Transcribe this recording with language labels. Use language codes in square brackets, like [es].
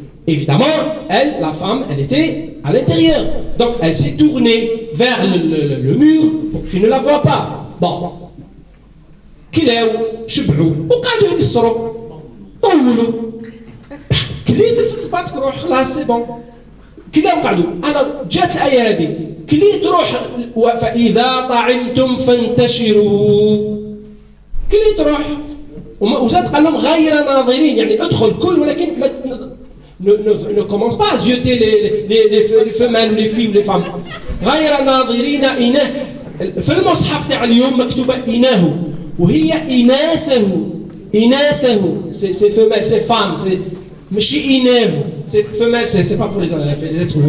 [fr] Évidemment, la femme, elle était à l'intérieur. Donc elle s'est tournée vers le mur pour qu'il ne la voie pas. Bon. [ar] كلاو شبعوا وقعدوا يقصروا طولوا. كليت تفت روح خلاص سي بون. كلاو قعدوا. انا جات الايه هذه كليت روح فاذا طعمتم فانتشروا. كليت روح وزاد قال لهم غير ناظرين، يعني ادخل كل ولكن [fr] ne commence pas à jeter les femelles ou les filles ou les femmes. [ar] غير ناظرين إناه. في المصحف تاع اليوم مكتوبة إناه وهي إناثه [fr] c'est femelle, c'est femme, c'est [ar] ماشي إناه، [fr] c'est femelle, c'est pas pour les êtres humains.